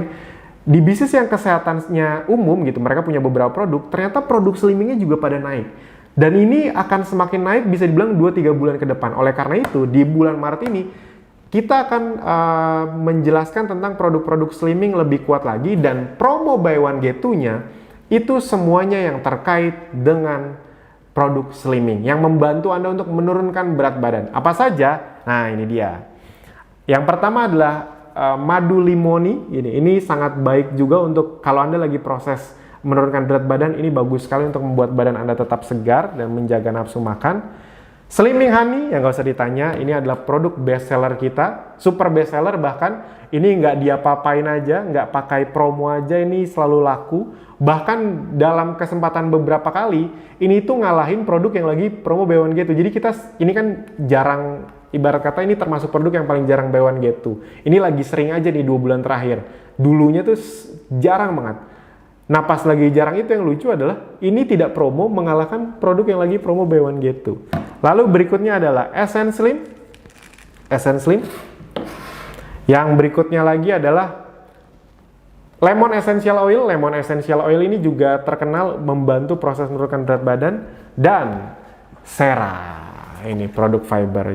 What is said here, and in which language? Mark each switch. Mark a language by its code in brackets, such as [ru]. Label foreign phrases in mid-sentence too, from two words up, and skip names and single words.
[id] Di bisnis yang kesehatannya umum gitu, mereka punya beberapa produk, ternyata produk slimmingnya juga pada naik. Dan ini akan semakin naik bisa dibilang 2-3 bulan ke depan. Oleh karena itu, di bulan Maret ini, kita akan menjelaskan tentang produk-produk slimming lebih kuat lagi. Dan promo [en] buy one get two- [id] nya, itu semuanya yang terkait dengan produk slimming. Yang membantu Anda untuk menurunkan berat badan. Apa saja? Nah, ini dia. Yang pertama adalah madu limoni. Ini sangat baik juga untuk kalau Anda lagi proses menurunkan berat badan, ini bagus sekali untuk membuat badan Anda tetap segar dan menjaga nafsu makan. Slimming Honey, yang gak usah ditanya, ini adalah produk [en] best seller [id] kita, [en] super best seller [id] bahkan, ini nggak diapa-apain aja, nggak pakai promo aja, ini selalu laku. Bahkan dalam kesempatan beberapa kali, ini tuh ngalahin produk yang lagi promo [en] buy one get two. [id] Jadi kita, ini kan jarang, ibarat kata ini termasuk produk yang paling jarang [en] buy one get two. [id] Ini lagi sering aja nih 2 bulan terakhir. Dulunya tuh jarang banget. Nah pas lagi jarang itu yang lucu adalah ini tidak promo mengalahkan produk yang lagi promo [en] buy one get two. [id] Lalu berikutnya adalah Essence Slim. Yang berikutnya lagi adalah Lemon Essential Oil. Lemon Essential Oil ini juga terkenal membantu proses menurunkan berat badan. Dan Sera, ini produk fiber.